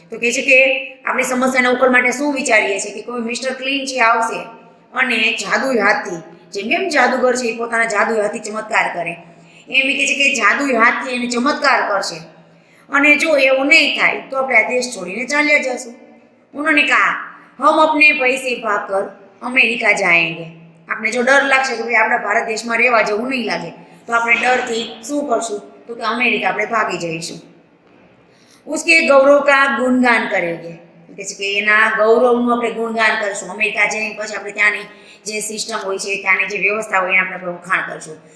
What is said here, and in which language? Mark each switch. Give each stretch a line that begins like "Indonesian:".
Gujarati: તો કહે છે કે આપણી સમસ્યાના ઉકેલ માટે શું વિચારીએ છીએ કે કોઈ મિસ્ટર ક્લીન છે આવશે અને જાદુઈ હાથથી, જેમ જાદુગર છે એ પોતાના જાદુઈ હાથથી ચમત્કાર કરે એમ કહે છે કે જાદુઈ હાથથી એને ચમત્કાર કરશે અને જો એવું નહીં થાય તો આપણે આ દેશ છોડીને ચાલ્યા જશું।
Hindi: उन्होंने कहा हम अपने पैसे भागकर अमेरिका जाएंगे। आपने जो डर
Gujarati: लगશે કે ભાઈ આપણા ભારત દેશમાં રહેવા જેવું નહીં લાગે તો આપણે ડરથી શું કરશું તો કે અમેરિકા આપણે ભાગી જઈશું।
Hindi: उसके गौरव का गुणगान करेंगे,
Gujarati: કે છે કે એના ગૌરવનું આપણે ગુણગાન કરશું। અમેરિકા જઈને પછી આપણે ત્યાંની જે સિસ્ટમ હોય છે, ત્યાંની જે વ્યવસ્થા હોય એને આપણે વખાણ કરશું।